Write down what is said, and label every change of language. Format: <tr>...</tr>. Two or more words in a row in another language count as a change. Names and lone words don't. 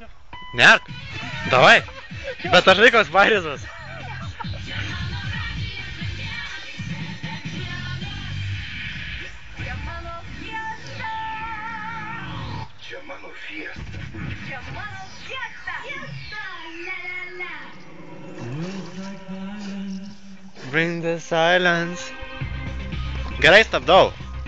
<lt>Nerk. Davai. Bet aš laikos varizas. Čia mano fiesta. Čia mano fiesta. Fiesta, la la la.</lt> <en>Bring the silence.</en> <lt>Gerai, stabdau.</lt>